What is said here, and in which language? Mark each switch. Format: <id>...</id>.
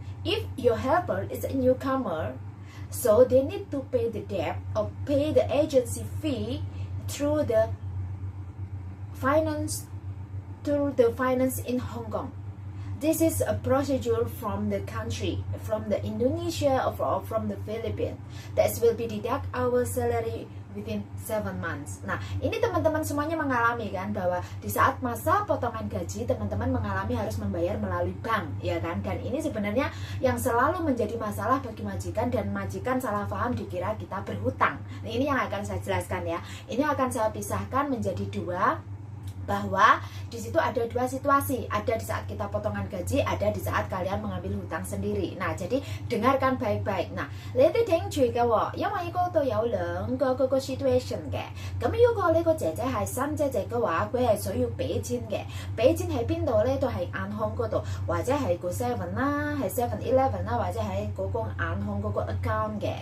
<en>If your helper is a newcomer, so they need to pay the debt or pay the agency fee through the finance in Hong Kong. This is a procedure from the country, from the Indonesia or from the Philippines. That will be deduct our salary within 7 months.</en> <id>Nah, ini teman-teman semuanya mengalami kan bahwa di saat masa potongan gaji teman-teman mengalami harus membayar melalui bank, ya kan? Dan ini sebenarnya yang selalu menjadi masalah bagi majikan, dan majikan salah paham dikira kita berhutang. Nah, ini yang akan saya jelaskan ya. Ini akan saya pisahkan menjadi dua, bahwa di situ ada dua situasi, ada di saat kita potongan gaji, ada di saat kalian mengambil hutang sendiri. Nah, jadi dengarkan baik-baik.</id> <yue>Nah，你哋聽住嘅喎，因為嗰度有兩個嗰個 situation 嘅。咁如果呢個姐姐係新姐姐嘅話，佢係需要俾錢嘅。俾錢喺邊度咧？都係銀行嗰度，或者係個 7 啦，係 7-Eleven 啦，或者喺嗰個銀行嗰個 account 嘅。</yue>